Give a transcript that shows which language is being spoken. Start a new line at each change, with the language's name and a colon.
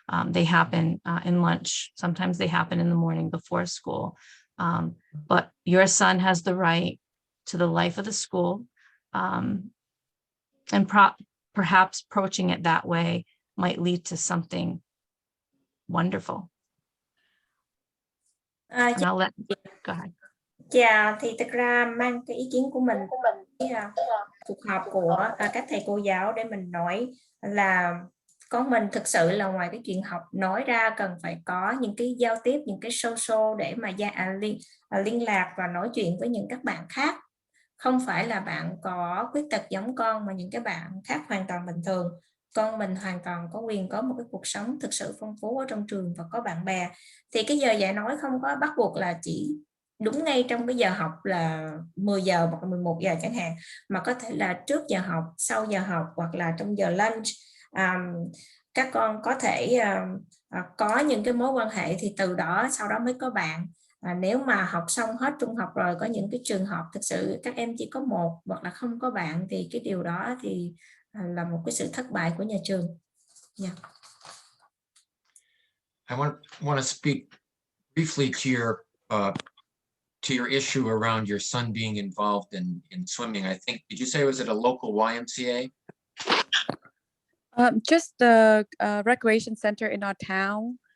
English: They happen in lunch. Sometimes they happen in the morning before school. But your son has the right to the life of the school, and perhaps approaching it that way might lead to something wonderful. And I'll let go ahead.
Vietnamese: Dạ, thì thực ra mang cái ý kiến của mình cuộc họp của các thầy cô giáo để mình nói là con mình thực sự là ngoài cái chuyện học nói ra, cần phải có những cái giao tiếp, những cái social để mà liên lạc và nói chuyện với những các bạn khác. Không phải là bạn có khuyết tật giống con, mà những cái bạn khác hoàn toàn bình thường. Con mình hoàn toàn có quyền có một cái cuộc sống thực sự phong phú ở trong trường và có bạn bè. Thì cái giờ dạy nói không có bắt buộc là chỉ đúng ngay trong cái giờ học là 10 giờ hoặc 11 giờ chẳng hạn, mà có thể là trước giờ học, sau giờ học, hoặc là trong giờ lunch. Các con có thể có những cái mối quan hệ, thì từ đó sau đó mới có bạn. Nếu mà học xong hết trung học rồi, có những cái trường hợp thực sự các em chỉ có một hoặc là không có bạn, thì cái điều đó thì là một cái sự thất bại của nhà trường.
English: Yeah. I want to speak briefly to your issue around your son being involved in swimming. I think, did you say it was at a local YMCA? Just the recreation center in our town.